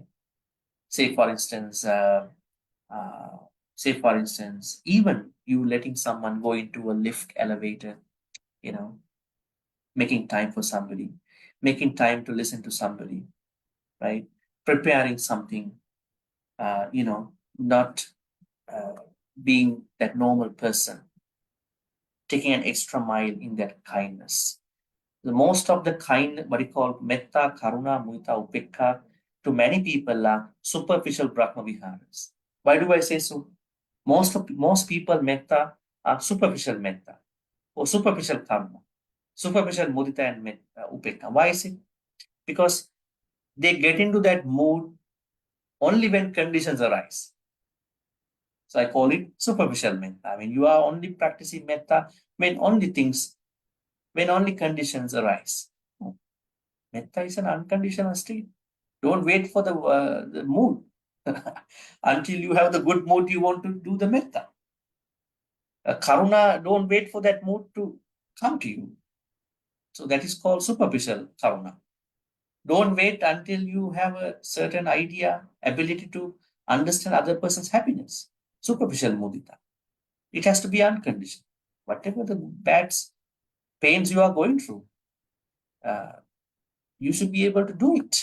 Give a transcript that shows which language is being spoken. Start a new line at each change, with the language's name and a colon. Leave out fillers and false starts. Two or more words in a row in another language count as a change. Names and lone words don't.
English: Say for instance, even you letting someone go into a lift elevator, making time for somebody, making time to listen to somebody, right? Preparing something, not being that normal person, taking an extra mile in that kindness. The most of the what you call
Pali: metta, karuna, mudita, upekka,
English: to many people are superficial
Pali: Brahma viharas.
English: Why do I say so? Most people metta are superficial metta or superficial karma, superficial mudita and upekka. Why is it? Because they get into that mood only when conditions arise. So I call it superficial metta. I mean, you are only practicing metta when only conditions arise. Metta is an unconditional state. Don't wait for the mood. Until you have the good mood, you want to do the metta. Karuna, don't wait for that mood to come to you. So that is called superficial karuna. Don't wait until you have a certain idea, ability to understand other person's happiness. Superficial mudita. It has to be unconditional. Whatever the bad pains you are going through, you should be able to do it.